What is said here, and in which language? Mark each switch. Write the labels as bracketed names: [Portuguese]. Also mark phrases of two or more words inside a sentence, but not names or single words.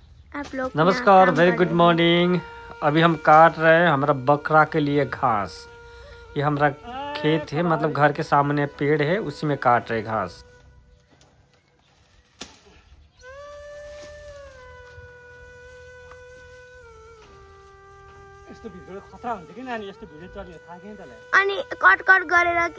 [Hindi] आप लोग नमस्कार, [English] very good morning. [Hindi] अभी हम काट रहे हैं हमारा बकरा के लिए घास। ये हमारा खेत है, मतलब घर के सामने पेड़ है, उसी में काट रहे घास। [Nepali] यस्तो भिडियो खतरा हुन्छ कि नानी, यस्तो भिडियो चल्यो थाहा छैन तँलाई। अनि कट कट गरेर कि